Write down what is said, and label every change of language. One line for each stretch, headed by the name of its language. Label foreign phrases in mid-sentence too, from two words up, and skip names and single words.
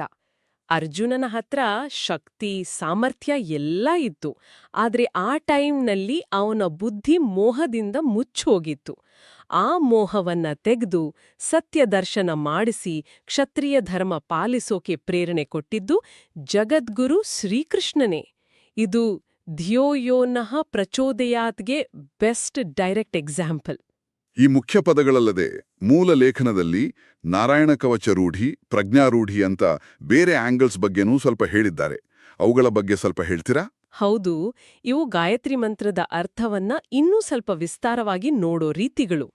Kannada: ಅರ್ಜುನನ ಹತ್ರ ಶಕ್ತಿ, ಸಾಮರ್ಥ್ಯ ಎಲ್ಲ ಇತ್ತು. ಆದ್ರೆ ಆ ಟೈಮ್ನಲ್ಲಿ ಅವನ ಬುದ್ಧಿ ಮೋಹದಿಂದ ಮುಚ್ಚೋಗಿತ್ತು. ಆ ಮೋಹವನ್ನ ತೆಗೆದು ಸತ್ಯದರ್ಶನ ಮಾಡಿಸಿ ಕ್ಷತ್ರಿಯ ಧರ್ಮ ಪಾಲಿಸೋಕೆ ಪ್ರೇರಣೆ ಕೊಟ್ಟಿದ್ದು ಜಗದ್ಗುರು ಶ್ರೀಕೃಷ್ಣನೇ. ಇದು
Sanskrit: ಧಿಯೋ ಯೋ ನಃ ಪ್ರಚೋದಯಾತ್ಗೆ
English: best direct example.
Kannada: ಈ ಮುಖ್ಯ ಪದಗಳಲ್ಲದೆ ಮೂಲ ಲೇಖನದಲ್ಲಿ ನಾರಾಯಣ ಕವಚ ರೂಢಿ, ಪ್ರಜ್ಞಾರೂಢಿ ಅಂತ ಬೇರೆ ಆಂಗಲ್ಸ್ ಬಗ್ಗೆನೂ ಸ್ವಲ್ಪ ಹೇಳಿದ್ದಾರೆ. ಅವುಗಳ ಬಗ್ಗೆ ಸ್ವಲ್ಪ ಹೇಳ್ತೀರಾ? ಹೌದು, ಇವು ಗಾಯತ್ರಿ ಮಂತ್ರದ ಅರ್ಥವನ್ನ ಇನ್ನೂ ಸ್ವಲ್ಪ ವಿಸ್ತಾರವಾಗಿ ನೋಡೋ ರೀತಿಗಳು.